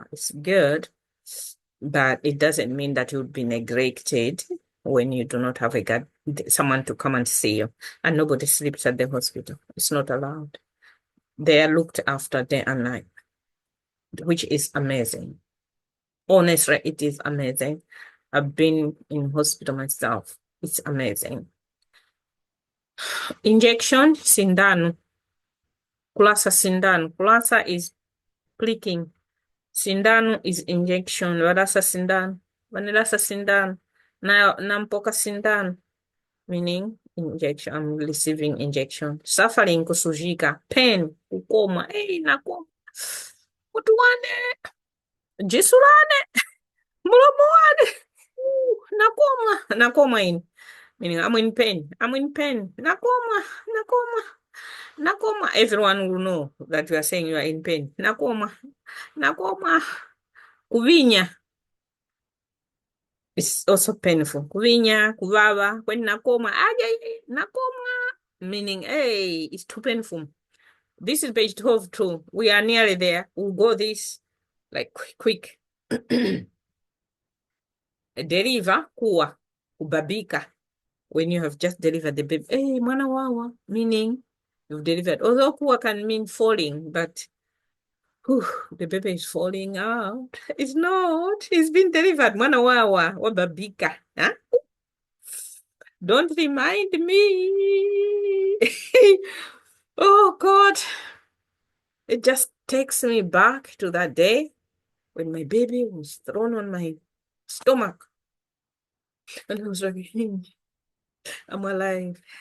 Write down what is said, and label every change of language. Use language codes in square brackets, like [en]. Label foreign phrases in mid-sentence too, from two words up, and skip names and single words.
[en] It's good, but it doesn't mean that you would be neglected when you do not have someone to come and see you, and nobody sleeps at the hospital. It's not allowed. They are looked after day and night, which is amazing. Honestly, it is amazing. I've been in hospital myself. It's amazing. Injection, [tum] sindano. Kulasa sindano. Kulasa [en] is pricking. Sindano is injection. [tum] Varasa sindano. Vanilasa sindano. Nampoka sindano. [en] Meaning injection. I'm receiving injection. Suffering kusujika. Pain. Kukoma. [tum] Hey, nakoma. Mutuwane. Jisulane. Mulamoane. Nakoma. Nakoma in. [en] Meaning I'm in pain. I'm in pain. [tum] Nakoma. Nakoma. Nakoma. [en] Everyone will know that you are saying you are in pain. [tum] Nakoma. Nakoma. Kuvinya. [en] It's also painful. [tum] Kuvinya, kuvava. [en] When nakoma. [tum] Aja, nakoma. [en] Meaning, hey, it's too painful. This is page 12 too. We are nearly there. We'll go this like quick. [tum] Deriva, kuwa, kubabika. [en] When you have just delivered the baby. [tum] Hey, mwana wawa. [en] Meaning, you've delivered. Although kuwa can mean falling, but whew, the baby is falling out. It's not. It's been delivered. [tum] Mwana wawa, wababika. [en] Huh? Don't remind me. Oh, God. It just takes me back to that day when my baby was thrown on my stomach. And I was like, I'm alive.